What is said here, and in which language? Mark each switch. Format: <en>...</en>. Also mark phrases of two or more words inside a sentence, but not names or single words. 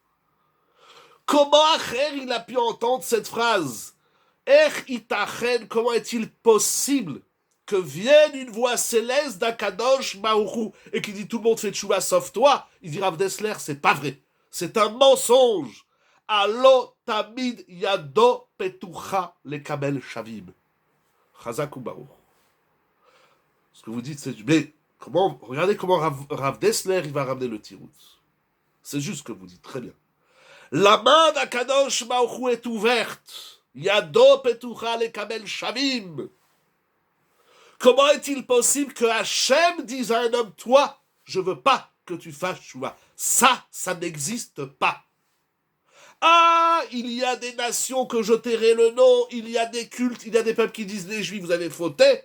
<fr>Comment Acher il a pu entendre cette phrase? Itachen, comment est-il possible que vienne une voix céleste d'Akadosh Baruch et qui dit tout le monde fait tchouva sauf toi? Il dit Rav Dessler, c'est pas vrai. C'est un mensonge.</fr> <he>אלא תמיד ידו פתוחה לקבל שבים. חזק וברוך.</he> <fr>Ce que vous dites, c'est... Mais comment... Regardez comment Rav Dessler il va ramener le tirout. C'est juste ce que vous dites, très bien. La main d'Akadosh Baruch est ouverte.</fr> <he>ידו פתוחה לקבל שבים.</he> <fr>Comment est-il possible que Hachem dise à un homme, toi, je veux pas que tu fasses tchouva? Ça n'existe pas. Ah, il y a des nations que je tairai le nom, il y a des cultes, il y a des peuples qui disent les Juifs, vous avez fauté.</fr>